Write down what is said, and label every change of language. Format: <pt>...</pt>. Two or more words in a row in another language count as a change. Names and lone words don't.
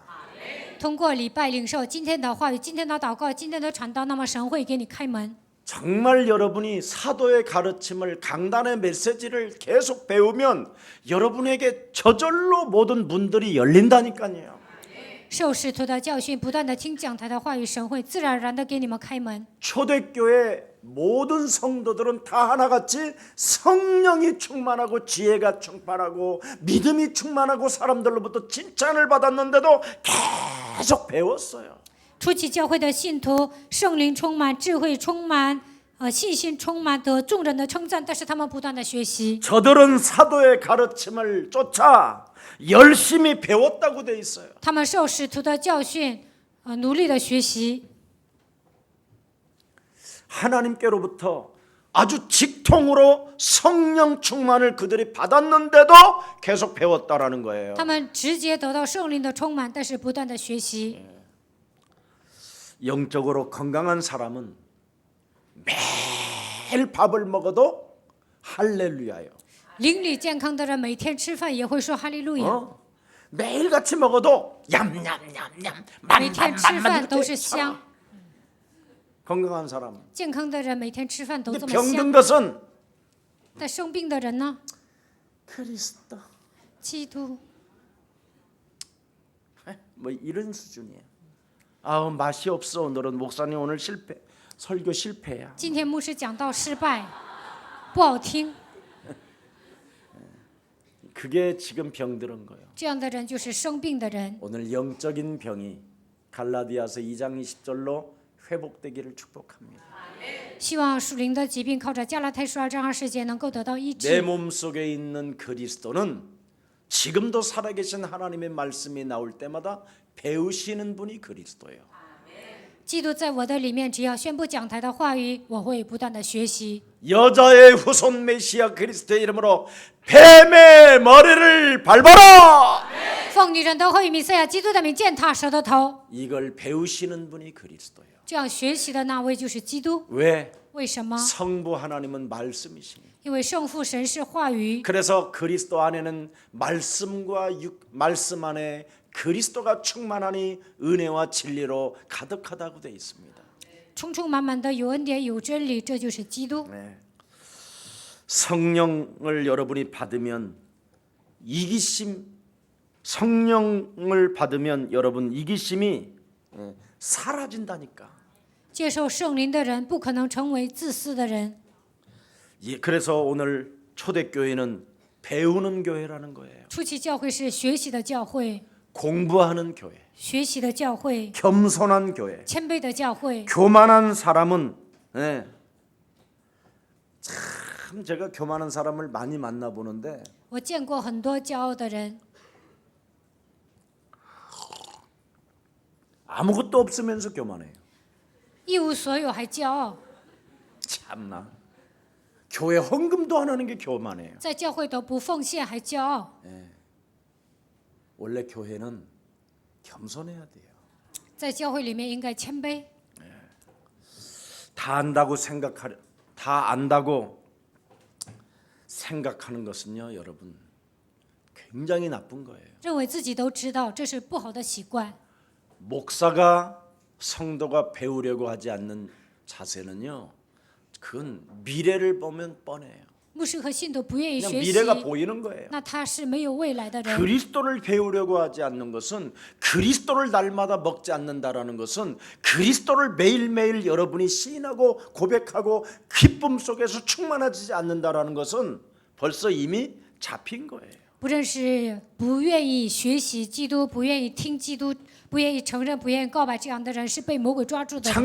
<zh>通过礼拜领受今天的话语、今天的祷告、今天的传道，那么神会给你开门。</zh> <ko>정말 여러분이 사도의 가르침을 강단의 메시지를 계속 배우면 여러분에게 저절로 모든 문들이 열린다니까요.</ko> <zh>受使徒的教训，不断的听讲台的话语，神会自然而然的给你们开门。</zh> <ko>초대교회 모든 성도들은 다 하나같이 성령이 충만하고 지혜가 충만하고 믿음이 충만하고 사람들로부터 칭찬을 받았는데도 계속 배웠어요.</ko> <zh>初期教会的信徒，圣灵充满，智慧充满，信心充满，得众人的称赞，但是他们不断的学习。</zh> <ko>저들은 사도의 가르침을 쫓아 열심히 배웠다고 돼 있어요.</ko> <zh>他们受使徒的教训，努力的学习。</zh> <ko>하나님께로부터 아주 직통으로 성령 충만을 그들이 받았는데도 계속 배웠다라는 거예요.</ko> <zh>他们直接得到圣灵的充满，但是不断的学习。</zh> <ko>영적으로 건강한 사람은 매일 밥을 먹어도 할렐루야요.</ko> <zh>灵里健康的人每天吃饭也会说哈利路亚，</zh> <ko>매일 같이 먹어도 얌얌얌얌</ko> <zh>每天吃饭都是香。</zh> <ko>건강한 사람.</ko> <zh>健康的人每天吃饭都这么</zh> <ko>병든</ko> <zh>香，</zh> <ko>것은</ko> <zh>但生病的人呢？</zh> <ko>그리스도.</ko> <zh>基督</zh> <ko>뭐 이런 수준이에요. 아우 맛이 없어. 오늘은 목사님 오늘 설교 실패야.</ko> <zh>今天牧师讲道失败，不好听，</zh> <ko>그게 지금 병들은 거예요.</ko> <zh>这样的人就是生病的人。</zh> <ko>오늘 영적인 병이 갈라디아서 2장 20절로 회복되기를 축복합니다.</ko> <zh>希望属灵的疾病靠着加拉太书2章20节能够得到医</zh> <ko>내</ko> <zh>治。</zh> <ko>몸속에 있는 그리스도는 지금도 살아계신 하나님의 말씀이 나올 때마다 배우시는 분이 그리스도예요.</ko> <zh>基督在我的里面，只要宣布讲台的话语，我会不断的学习。</zh> <ko>여자의 후손 메시아 그리스도의 이름으로 뱀의 머리를 밟아라.</ko> <zh>奉女人的后裔弥赛亚基督的名践踏蛇的头。</zh> <ko>이걸 배우시는 분이 그리스도예요.</ko> <zh>这样学习的那位就是基督。</zh> <ko>왜?</ko> <zh>为什么？</zh> <ko>성부 하나님은 말씀이시니.</ko> <zh>因为圣父神是话语，</zh> <ko>그래서 그리스도 안에는 말씀 안에 그리스도가 충만하니 은혜와 진리로 가득하다고 되어 있습니다.</ko> <zh>充充满满的有恩典有真理，这就是基督。</zh> <ko>네. 성령을 여러분이 받으면 성령을 받으면 여러분 이기심이 사라진다니까.</ko> <zh>接受圣灵的人不可能成为自私的人。</zh> <ko>그래서 오늘 초대교회는 배우는 교회라는 거예요.</ko> <zh>初期教会是学习的教会，</zh> <ko>공부하는 교회,</ko> <zh>学习的教会，</zh> <ko>겸손한 교회.</ko> <zh>谦卑的教会。</zh> <ko>교만한 사람은 참 제가 교만한 사람을 많이 만나보는데</ko> <zh>我见过很多骄傲的人，</zh> <ko>아무것도 없으면서 교만해요.</ko> <zh>一无所有还骄傲，</zh> <ko>참나. 교회 헌금도 안 하는 게 교만해요.</ko> <zh>在教会都不奉献还骄傲。</zh> <ko>원래 교회는 겸손해야 돼요.</ko> <zh>在教会里面应该谦卑。</zh> <ko>다 안다고 생각하는 것은요, 여러분 굉장히 나쁜 거예요.</ko> <zh>认为自己都知道，这是不好的习惯。</zh> <ko>목사가 성도가 배우려고 하지 않는 자세는요, 그건 미래를 보면 뻔해요.</ko> <zh>牧师和信徒不愿意</zh> <ko>그냥</ko> <zh>学习，</zh> <ko>미래가 보이는 거예요.</ko> <zh>那他是没有未来的人。</zh> <ko>그리스도를 배우려고 하지 않는 것은 그리스도를 날마다 먹지 않는다라는 것은 그리스도를 매일매일 여러분이 시인하고 고백하고 기쁨 속에서 충만하지 않는다라는 것은 벌써 이미 잡힌 거예요.</ko> <zh>不认识、不愿意学习基督、不愿意听基督、不愿意承认、不愿意告白，这样的人是被魔鬼抓住的人。</zh>